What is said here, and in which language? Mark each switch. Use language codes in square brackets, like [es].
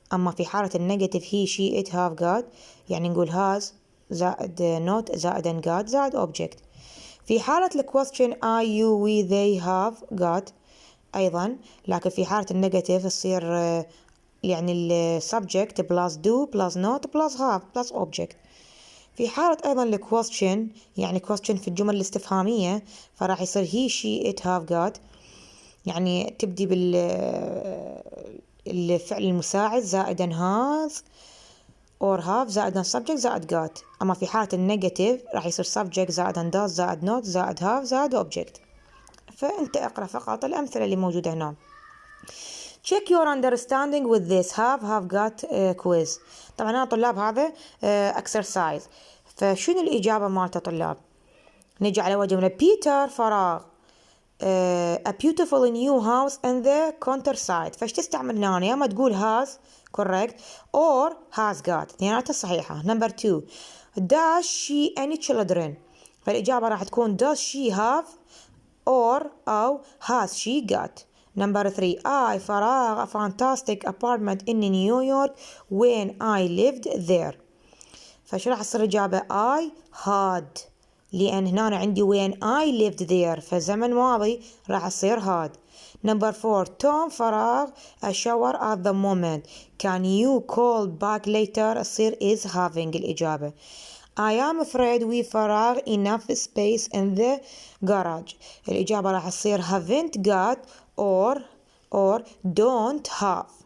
[ar] أما في حالة النيجاتيف he she it have got يعني نقول has زائد not زائد got زائد object. في حالة الquestion I you we they have got أيضا لكن في حالة النيجاتيف يصير يعني subject plus do plus not plus have plus object. في حالة أيضا question يعني question في الجمل الاستفهامية فراح يصير he she it have got يعني تبدي بالفعل المساعد زائدا has or have زائدا subject زائد got. أما في حالة النيجاتيف راح يصير subject زائدا does زائد not زائد have زائد object. فأنت اقرأ فقط الأمثلة اللي موجودة هنا. [en] check your understanding with this have got quiz. [ar] طبعا أنا طلاب هذا exercise. فشنو الإجابة مالته طلاب؟ نجي على وجه بيتر فراغ [en] a beautiful new house in the countryside. [ar] فاش تستعمل هنا يا ما تقول has correct or has got اثنيناتها صحيحة. [en] number 2 does she any children [ar] فالإجابة راح تكون [en] does she have or أو has she got. number 3 I فراغ a fantastic apartment in New York when I lived there. [ar] فش راح تصير الإجابة [en] I had [ar] لأن هنا عندي when I lived there فزمن ماضي راح تصير had. [en] Number 4 Tom فراغ a shower at the moment. Can you call back later تصير is having [ar] الإجابة. [en] I am afraid we فراغ enough space in the garage. [ar] الإجابة راح تصير [en] haven't got or don't have.